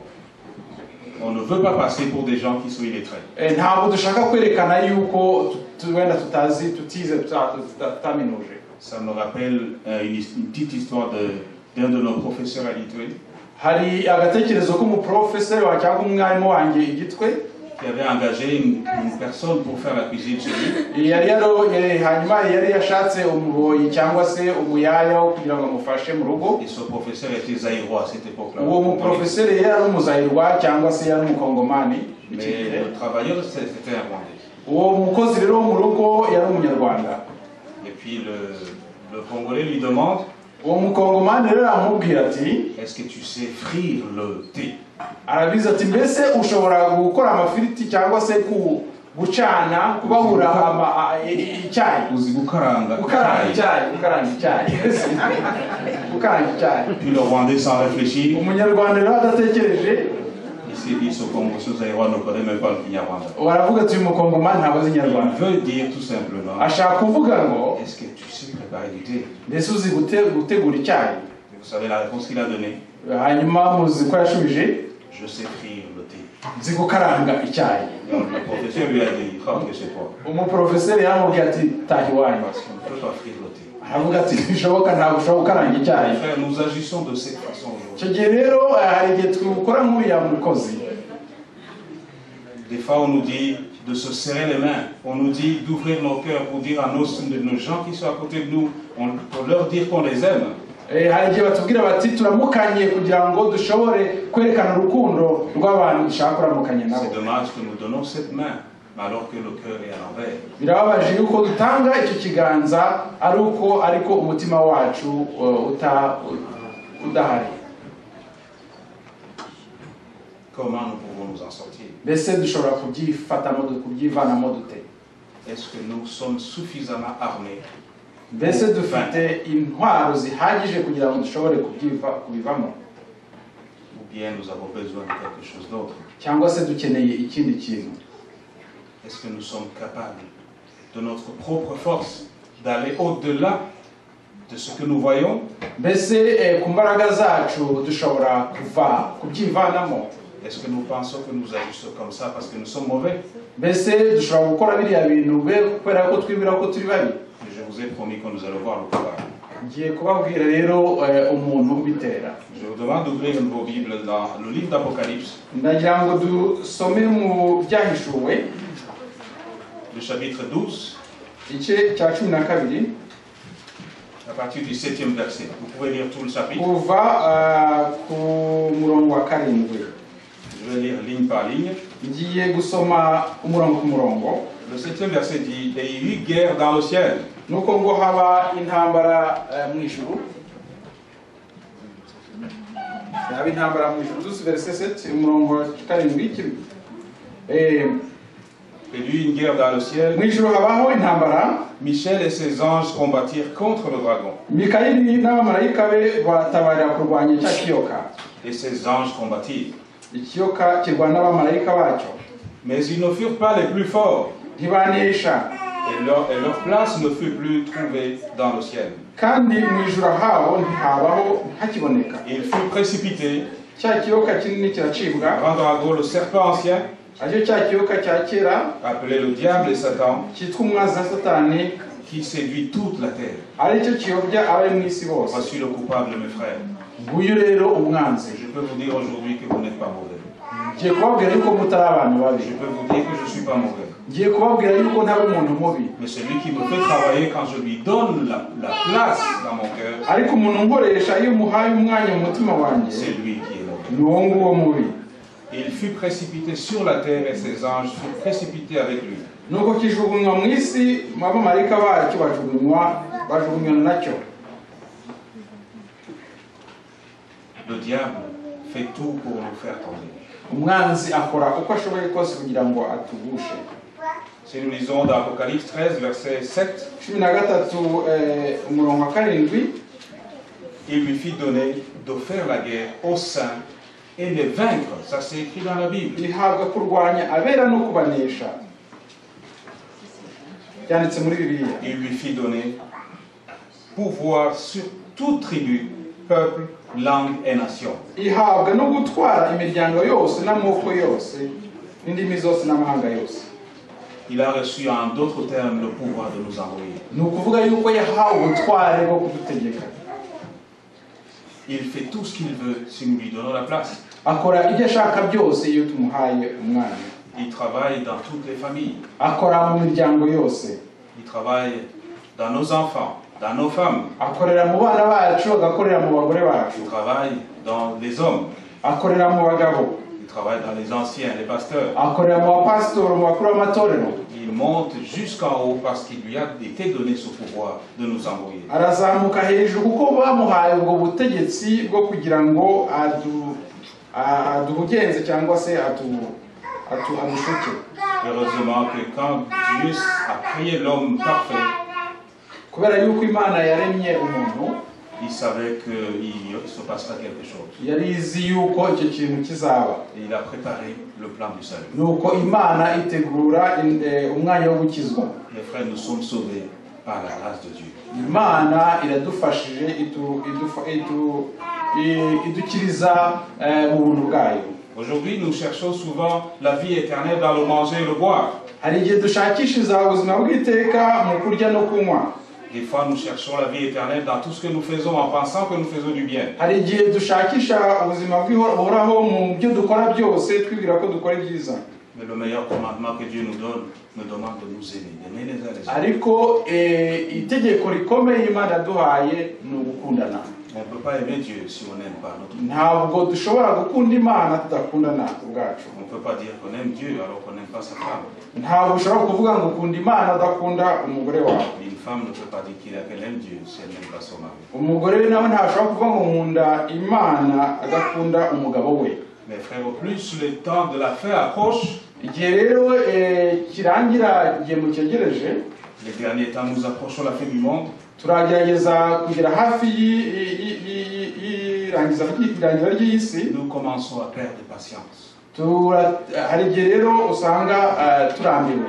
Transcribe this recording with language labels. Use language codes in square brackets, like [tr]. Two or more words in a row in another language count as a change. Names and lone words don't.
[fr] On ne veut pas passer pour des gens qui sont illettrés. [rw] ntabwo dushaka kwerekana yuko wenda tutize tutaminuje. [fr] Ça me rappelle une petite histoire d'un de nos professeurs à Litwe [rw] Hari agatekerezo k'umuprofeseri wa cyangwa umwarimu wanjye igitwe, [fr] qui avait engagé une personne pour faire la cuisine chez lui. [rw] hanyuma yari yashatse umuboyi cyangwa se umuyaya wo kugira ngo amufashe mu rugo. [fr] Et ce professeur était zaïrois à cette époque-là. [rw] Uwo muprofeseri yari ari umuzayirwa cyangwa se yari umukongomani. [fr] Mais le travailleur, c'était un Rwandais. [rw] Uwo mukozi rero wo mu rugo yari umunyarwanda. [fr] Et puis le Congolais lui demande, [rw] Uwo mukongomani rero aramubwira ati, [fr] est-ce que tu sais frire le thé? [rw] arabiza ati mbese ushobora gukora amafiriti cyangwa se gucana kubahura icyayi, Gukaranga icyayi. [fr] Puis le Rwandais sans réfléchir, [rw] Umunyarwanda rero adatekereje, [fr] il s'est dit ce zaïrois ne connaît même pas le Kinyarwanda. [rw] baravuga ati uyu mukongomani ntabwo azi [fr] Il [rw] inyarwanda. [fr] veut dire tout simplement, [rw] Ashaka kuvuga ngo [fr] est-ce que tu sais préparer du thé? [rw] mbese uzi gutegura icyayi. [fr] Vous savez la réponse qu'il a donnée? [rw] Hanyuma muzi ko yashubije, [fr] Je sais frire le thé. [rw] nzi gukaranga icyayi. [fr] Donc le professeur lui a dit, rentre chez toi. [rw] Umuprofeseri yaramubwiye ati taha iwanyu. [fr] Parce qu'on ne peut pas frire le thé. [rw] aravuga ati bishoboka ntabwo ushobora gukaranga icyayi. [fr] Frère, nous agissons de cette façon aujourd'hui. [rw] Icyo gihe rero hari igihe twukora nk'uriya mukozi. [fr] Des fois, on nous dit de se serrer les mains. On nous dit d'ouvrir nos cœurs pour dire à nos gens qui sont à côté de nous, pour leur dire qu'on les aime. [rw] Hari igihe batubwira bati turamukanye kugira ngo dushobore kwerekana urukundo rw'abantu dushaka kuramukanya nabo. [fr] C'est dommage que nous donnons cette main, alors que le cœur est à l'envers. [rw] Birababaje yuko dutanga icyo kiganza ariko umutima wacu udahari. [fr] Comment nous pouvons nous en sortir? [rw] Mbese dushobora kubyivanamo dute? [fr] Est-ce que nous sommes suffisamment armés? [rw] Mbese dufite intwaro zihagije kugira ngo dushobore kubivamo? [fr] Ou bien nous avons besoin de quelque chose d'autre? [rw] Cyangwa se dukeneye ikindi kintu? [fr] Est-ce que nous sommes capables, de notre propre force, d'aller au-delà de ce que nous voyons? [rw] Mbese ku mbaraga zacu dushobora kubyivanamo? [fr] Est-ce que nous pensons que nous agissons comme ça parce que nous sommes mauvais? [rw] Mbese dushobora gukora biriya bintu kubera ko twibwira ko turi babi? [fr] Je vous ai promis que nous allons voir le courage. [rw] Ngiye kubabwira rero umuntu ubitera. [fr] Je vous demande d'ouvrir vos Bibles dans le livre d'Apocalypse. [rw] Ndagira ngo dusome mu byahishuwe, [fr] Le chapitre 12, [rw] igice cya 12, [fr] à partir du 7e verset. Vous pouvez lire tout le chapitre. [rw] kuva ku murongo wa 7. [fr] Je vais lire ligne par ligne. [rw] Ngiye gusoma umurongo ku murongo. [fr] Le 7e verset dit, et il y eut guerre dans le ciel. [rw] Nuko ngo haba intambara mu ijuru. Haba intambara mu ijuru, verset 7, umurongo wa 7. [fr] Et lui une guerre dans le ciel. [rw] Mu ijuru habaho intambara. [fr] Michel et ses anges combattirent contre le dragon. [rw] Mikayeli n'abamarayika be batabarira kurwanya cya kiyoka. [fr] Et ses anges combattirent. [rw] Ikiyoka kirwana n'abamarayika bacyo. [fr] Mais ils ne furent pas les plus forts. [rw] Ntibanesha. [fr] Et leur place ne fut plus trouvée dans le ciel. [rw] Kandi mu ijuru habo ntihabaho ntakiboneka. [fr] Ils furent précipités. [rw] Cya kiyoka kinini kiracibwa. [fr] Grand dragon, le serpent ancien, [rw] Aricyo cya kiyoka cya kera, [fr] appelé le diable et Satan, [rw] cyitwa umwanzi na Satani, [fr] qui séduit toute la terre. [rw] aricyo kiyobya abari mu isi bose. [fr] Voici le coupable, mes frères. [rw] Nguyu rero umwanzi. [fr] Je peux vous dire aujourd'hui que vous n'êtes pas mauvais. [rw] Ngiye kubabwira yuko mutari abantu babi. [fr] Je peux vous dire que je ne suis pas mauvais. [rw] Ngiye kubabwira yuko ntari umuntu mubi. [fr] Mais celui qui me fait travailler quand je lui donne la place dans mon cœur, [rw] ariko umuntu nkoresha iyo muhaye umwanya mu mutima wanjye, [fr] c'est lui qui est mauvais. [rw] ni uwo nguwo mubi. [fr] Il fut précipité sur la terre et ses anges furent précipités avec lui. [rw] Nuko kijugunywa mu isi, abamarayika bacyo bajugunywa nacyo. [fr] Le diable fait tout pour nous faire tomber. [rw] Umwanzi akora uko ashoboye kose kugira ngo atugushe. [fr] Si nous lisons dans Apocalypse 13, verset 7, [rw] 13 umurongo wa 7, [fr] il lui fit donner de faire la guerre aux saints et les vaincre. Ça c'est écrit dans la Bible. [rw] ihabwa kurwanya abera no kubanesha. Byanditse muri Bibiliya. [fr] Il lui fit donner pouvoir sur toute tribu, peuple, langue et nation. [rw] Ihabwa no gutwara imiryango yose n'amoko yose n'indimi zose n'amahanga yose. [fr] Il a reçu en d'autres termes le pouvoir de nous envoyer. [rw] Ni ukuvuga yuko yahawe ubutware bwo kudutegeka. [fr] Il fait tout ce qu'il veut si nous lui donnons la place. [rw] Akora ibyo ashaka byose iyo tumuhaye umwanya. [fr] Il travaille dans toutes les familles. [rw] Akora mu miryango yose. [fr] Il travaille dans nos enfants, dans nos femmes. [rw] Akorera mu bana bacu, agakorera mu bagore bacu. [fr] Il travaille dans les hommes. [rw] Akorera mu bagabo. [fr] Il travaille dans les anciens, les pasteurs. [rw] Akorera mu bapasitoro, mu bakuru b'amatorero. [fr] Il monte jusqu'en haut parce qu'il lui a été donné ce pouvoir de nous envoyer. [rw] Arazamuka hejuru kuko bamuhaye ubwo butegetsi bwo kugira ngo aduhugenze cyangwa se adushuke. [fr] Heureusement que quand Dieu a créé l'homme parfait, [rw] kubera yuko Imana yaremye umuntu, [fr] il savait qu'il se passera quelque chose. [rw] yari izi yuko icyo kintu kizaba. [fr] Et il a préparé le plan du salut. [rw] Nuko Imana itegura umwanya wo gukizwa. [fr] Les frères, nous sommes sauvés par la grâce de Dieu. [rw] Imana iradufashije idukiriza mu buntu bwayo. [fr] Aujourd'hui, nous cherchons souvent la vie éternelle dans le manger et le boire. [rw] Hari igihe dushakishiriza ubuzima bw'iteka mu kurya no kunywa. [fr] Des fois, nous cherchons la vie éternelle dans tout ce que nous faisons en pensant que nous faisons du bien. [rw] Hari igihe dushakisha ubuzima bw'ihoraho mu byo dukora byose twibwira ko dukora ibyiza. [fr] Mais le meilleur commandement que Dieu nous demande de nous aimer, d'aimer les uns les autres. [rw] Ariko itegeko rikomeye Imana yaduhaye ni ugukundana. [fr] On ne peut pas aimer Dieu si on n'aime pas notre Dieu. [rw] Ntabwo dushobora gukunda Imana tudakundana ubwacu. [fr] On ne peut pas dire qu'on aime Dieu alors qu'on n'aime pas sa femme. [rw] Ntabwo ushobora kuvuga ngo ukunda Imana udakunda umugore wawe. [fr] Une femme ne peut pas dire qu'elle aime Dieu si elle n'aime pas son mari. [rw] Umugore nawe ntashobora kuvuga ngo nkunda Imana adakunda umugabo we. [fr] Mes frères, au plus le temps de la fin approche, [rw] Igihe rero kirangira igihe mucyegereje, [fr] les derniers temps nous approchons la fin du monde. [rw] turagerageza kugera hafi y'irangira ry'isi. [fr] Nous commençons à perdre patience. [rw] Hari igihe rero usanga turambiwe.